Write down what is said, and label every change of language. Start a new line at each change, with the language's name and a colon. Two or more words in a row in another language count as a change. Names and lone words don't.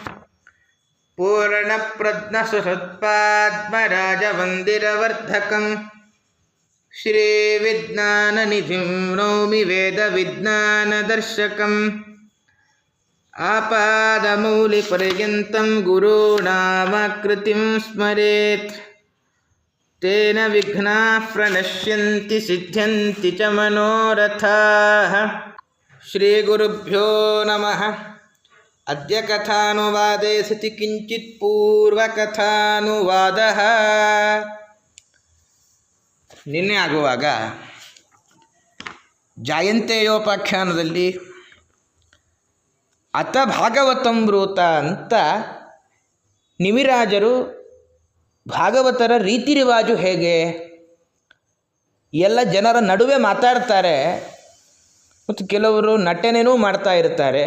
Sanskrit: ಪೂರ್ಣಪ್ರಜ್ಞಸುಹೃತ್ಪಾದ್ಮರಾಜವಂದಿರವರ್ಧಕಂ ಶ್ರೀವಿಜ್ಞಾನನಿಧಿಂ ನೌಮಿ ವೇದವಿಜ್ಞಾನದರ್ಶಕಂ ಆಪಾದಮೌಲಿಪರ್ಯಂతం ಗುರುಣಾಮಾಕೃತಿಂ ಸ್ಮರೇತ್ ತೇನ ವಿಘ್ನಾಃ ಪ್ರಣಶ್ಯಂತಿ ಸಿದ್ಧ್ಯಂತಿ ಚ ಮನೋರಥಾಃ. ಶ್ರೀಗುರುಭ್ಯೋ ನಮಃ. ಅದ್ಯ ಕಥಾನುವಾದೇ ಸತಿ ಕಿಂಚಿತ್ ಪೂರ್ವಕಥಾನುವಾದಃ.
Kannada: ನಿನ್ನೆ ಆಗುವಾಗ ಜಾಯಂತೇಯೋಪಾಖ್ಯಾನದಲ್ಲಿ
Sanskrit: ಅತ ಭಾಗವತಂ ಬ್ರೂತ
Kannada: ಅಂತ ನಿಮಿರಾಜರು ಭಾಗವತರ ರೀತಿ ರಿವಾಜು ಹೇಗೆ, ಎಲ್ಲ ಜನರ ನಡುವೆ ಮಾತಾಡ್ತಾರೆ ಮತ್ತು ಕೆಲವರು ನಟನೆಯೂ ಮಾಡ್ತಾ ಇರ್ತಾರೆ.